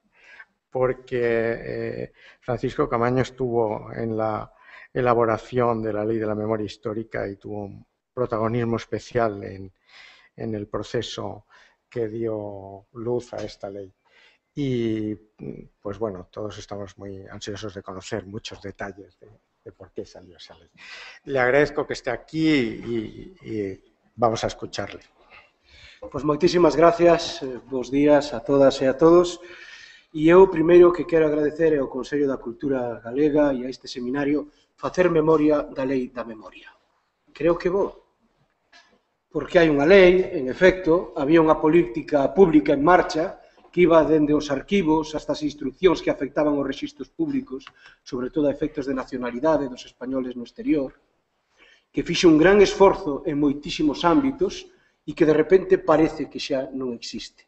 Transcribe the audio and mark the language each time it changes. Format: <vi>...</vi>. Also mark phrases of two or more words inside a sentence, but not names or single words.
<es>porque Francisco Caamaño estuvo en la elaboración de la Ley de la Memoria Histórica y tuvo un protagonismo especial en el proceso que dio luz a esta ley. Y pues bueno, todos estamos muy ansiosos de conocer muchos detalles de por qué salió esa ley. Le agradezco que esté aquí y vamos a escucharle.</es> <gl>Pois moitísimas gracias, bons días a todas e a todos. E eu, primeiro, que quero agradecer ao Consello da Cultura Galega e a este seminario facer memoria da Lei da Memoria. Creo que vou, porque hai unha lei, en efecto, había unha política pública en marcha que iba dende os arquivos hasta as instruccións que afectaban os rexistros públicos, sobre todo a efectos de nacionalidade dos españoles no exterior, que fixe un gran esforzo en moitísimos ámbitos e que de repente parece que xa non existe.</gl>